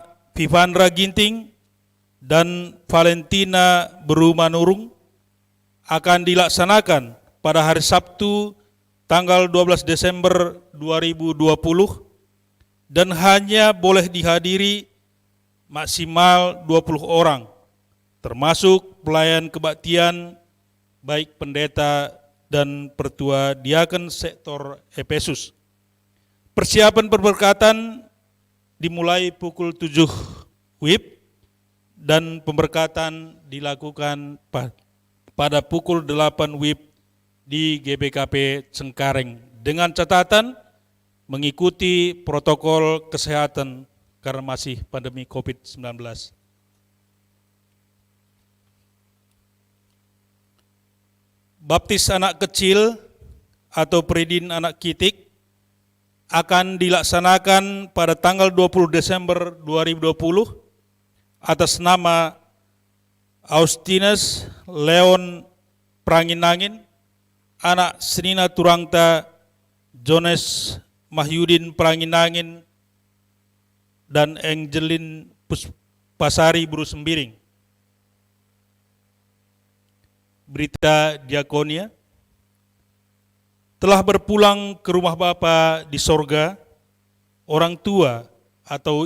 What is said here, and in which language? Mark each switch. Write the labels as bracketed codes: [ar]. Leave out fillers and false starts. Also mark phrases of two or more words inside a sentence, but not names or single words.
[id] Vivandra Ginting dan Valentina Berumanurung akan dilaksanakan pada hari Sabtu tanggal 12 Desember 2020 dan hanya boleh dihadiri maksimal 20 orang, termasuk pelayan kebaktian baik pendeta dan pertua diaken sektor Efesus. Persiapan pemberkatan dimulai pukul 7 WIB dan pemberkatan dilakukan pada pukul 8 WIB di GBKP Cengkareng dengan catatan mengikuti protokol kesehatan karena masih pandemi COVID-19. Baptis anak kecil atau [btx] peridin anak kitik [id] akan dilaksanakan pada tanggal 20 Desember 2020 atas nama Austinus Leon Pranginangin, anak Senina Turangta Jones Mahyudin Pranginangin, dan Angelin Pasari Brusembiring. Berita diakonia, telah berpulang ke rumah Bapa di sorga, orang tua atau